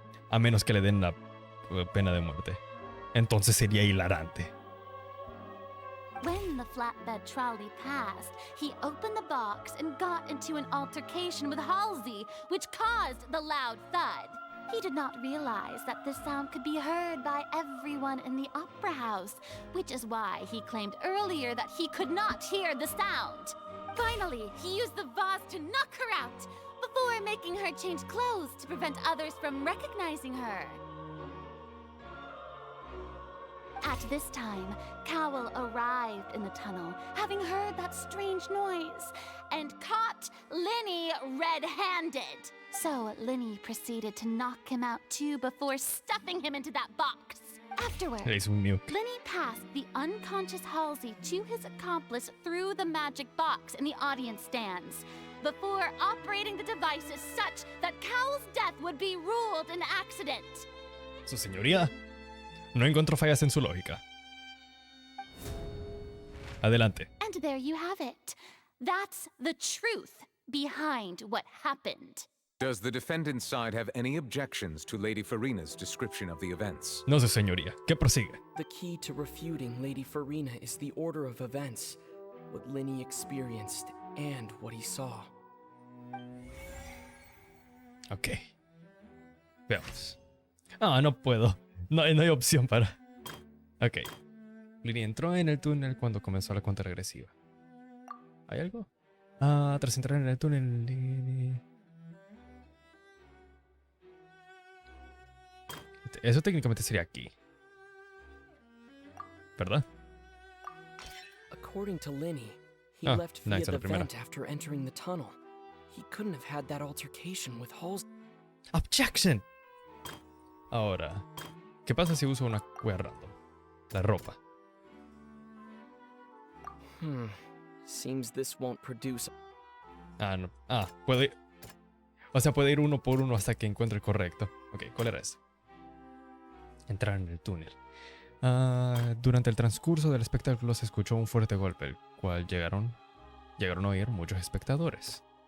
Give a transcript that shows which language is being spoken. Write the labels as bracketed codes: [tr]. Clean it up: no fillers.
[es] A menos que le den la pena de muerte. Entonces sería hilarante. [en] When the flatbed trolley passed, he opened the box and got into an altercation with Halsey, which caused the loud thud. He did not realize that this sound could be heard by everyone in the opera house, which is why he claimed earlier that he could not hear the sound. Finally, he used the vase to knock her out, before making her change clothes to prevent others from recognizing her. At this time, Cowell arrived in the tunnel, having heard that strange noise, and caught Linny red-handed. So Linny proceeded to knock him out too before stuffing him into that box. Afterward, [es] Le hizo un nuke. [en] Lenny passed the unconscious Halsey to his accomplice through the magic box in the audience stands, before operating the devices such that Cowell's death would be ruled an accident. [es] Su señoría no encontró fallas en su lógica. Adelante. [en] And there you have it. That's the truth behind what happened. Does the defendant's side have any objections to Lady Farina's description of the events? [es] No, su señoría. ¿Qué prosigue? [en] The key to refuting Lady Farina is the order of events, what Lenny experienced and what he saw. [es] Ok. Veamos. Ah, no puedo. No hay opción para... Ok. Lenny entró en el túnel cuando comenzó la cuenta regresiva. ¿Hay algo? Ah, tras entrar en el túnel, Lenny... Eso técnicamente sería aquí. ¿Verdad? [en] According to Lenny, he Ah, left via nice, the [es] la primera. [en] vent after entering the tunnel. He couldn't have had that altercation with Halsey. Objection. [es] Ahora, ¿qué pasa si uso una wea random? La ropa. [en] Seems this won't produce. [es] Ah, no. Ah, puedo ir. O sea, puede ir uno por uno hasta que encuentre el correcto. Ok, ¿cuál era ese? Entrar en el túnel. Durante el transcurso del espectáculo se escuchó un fuerte golpe, el cual llegaron a oír muchos espectadores.